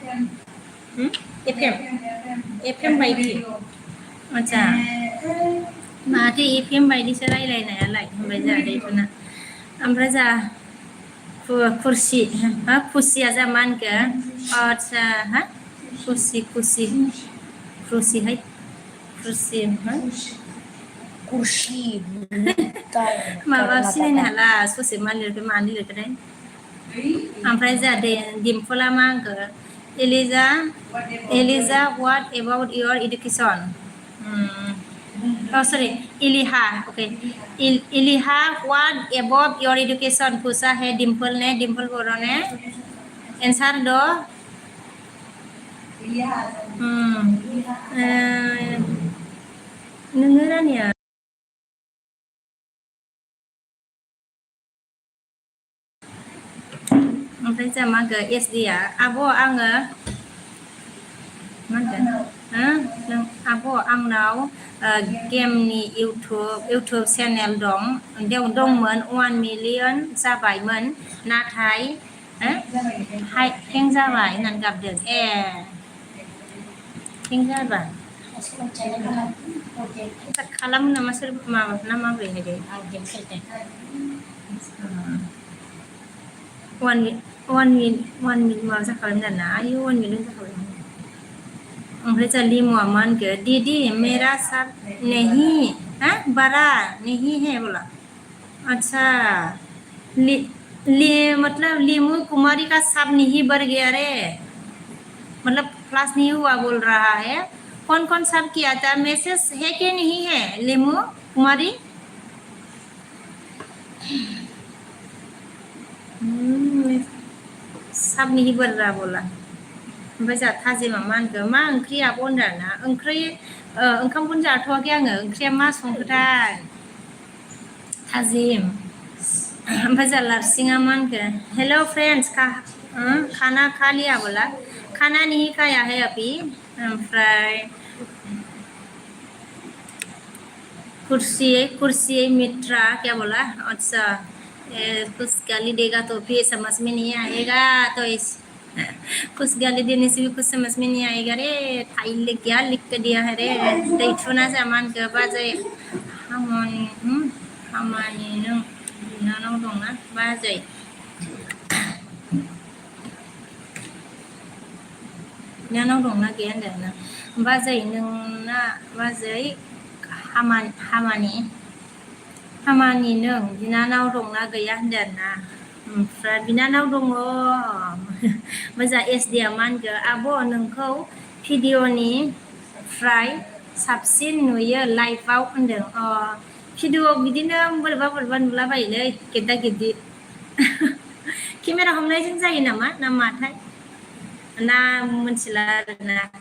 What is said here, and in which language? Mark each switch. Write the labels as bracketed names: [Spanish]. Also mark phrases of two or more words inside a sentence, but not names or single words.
[Bodo] FM बायदि आच्छा माथो FM बायदिसो रायलायनायालाय होनबाय जा दैथुना ओमफ्राय जा खुसिया जा मा होनखो आच्छा हा खुसि है खुसि Kursi. माबा सिनायनो हाला ससे मा लिरखो मानो लिरखोथाय ओमफ्राय जा दिम्पला मा होनखो एलिजा [English] what about your education oh sorry [Hindi] इलिहा ओके इलिहा [English] what about your education [Hindi] पूछा है डिम्पल ने डिम्पल बर' ने आंसर दो [Bodo] नोङो रानिया ओमफ्राय जा मा होनखो SD आ आब' आङो मा होनखो आब' आंनाव गेमनि इउटुब चेनेल दं बेयाव दंमोन 1 मिलियन जाबायमोन नाथाय हें जाबाय होननानै गाबदों ए हें जाबाय खालामो नामा सोर माबा ना माबोरैहाय दे [English] one minute [Bodo] माबा जाखाबायमोन आरोना आयु 1 मिलियन जाखाबायमोन ओमफ्राय जा लिमुआ मा होनखो [Hindi] दीदी मेरा सब नहीं है बड़ा नहीं है बोला अच्छा मतलब लीमू कुमारी का सब नहीं भर गया रे मतलब क्लास नहीं हुआ बोल रहा है कौन कौन सब किया था मैसेज है कि नहीं है लीमू कुमारी सब नहीं भर रहा बोला [Bodo] ओमफ्राय जा थाजिमा मा होनखो मा ओंख्रि आब' होनदों आरोना ओंखामखौनो जाथ'वाखै आङो ओंख्रिया मा संखोथाय थाजिम ओमफ्राय जा लारसिङा मा होनखो [English] hello friends [Hindi] खाना खा लिया बोला खाना नहीं खाया है अभी [Bodo] ओमफ्राय [Hindi] कुर्सी मित्रा क्या बोला अच्छा कुछ गाली देगा तो फिर समझ में नहीं आएगा तो कुछ गाली देने से भी कुछ समझ में नहीं आएगा रे फाइल क्या लिख के दिया है रे [Bodo] दैथुना जामान के बाजै हामानि नों बिनानाव दंना बाजै बिनानाव दंना गैया होनदों ना बाजै नोंना बाजै हामानि नों बिनानाव दंना गैया होनदों आरोना ओमफ्राय बिनानाव दङ मोजां एसडिया मा होनखो आब' नोंखौ भिडिअनिफ्राय साबसिन नुयो लाइभआव होनदों भिडिअ बिदिनो बोरैबा नुलाबायोलै गेद्दा गेद्दि केमेरा हमनायजों जायो नामा ना माथाय ना मोनथिला आरोना